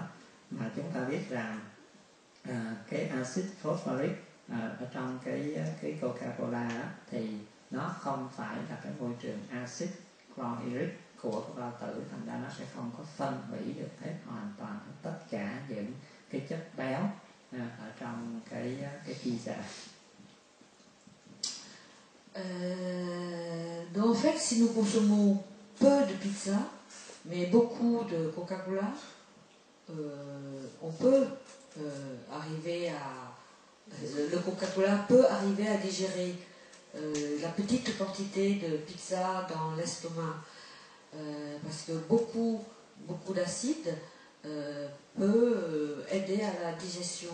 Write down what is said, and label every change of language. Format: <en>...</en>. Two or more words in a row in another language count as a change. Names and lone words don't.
<vi>Mà chúng ta biết rằng cái axit phosphoric ở trong cái Coca-Cola đó, thì nó không phải là cái môi trường axit chlorhydric của bao tử, thành ra nó sẽ không có phân hủy được hết hoàn toàn tất cả những cái chất béo ở trong cái pizza.</vi> <fr>Donc en fait, si nous consommons peu de pizza, mais beaucoup de Coca-Cola, on peut arriver à... le Coca-Cola peut arriver à digérer la petite quantité de pizza dans l'estomac, parce que beaucoup d'acide peut aider à la digestion.</fr>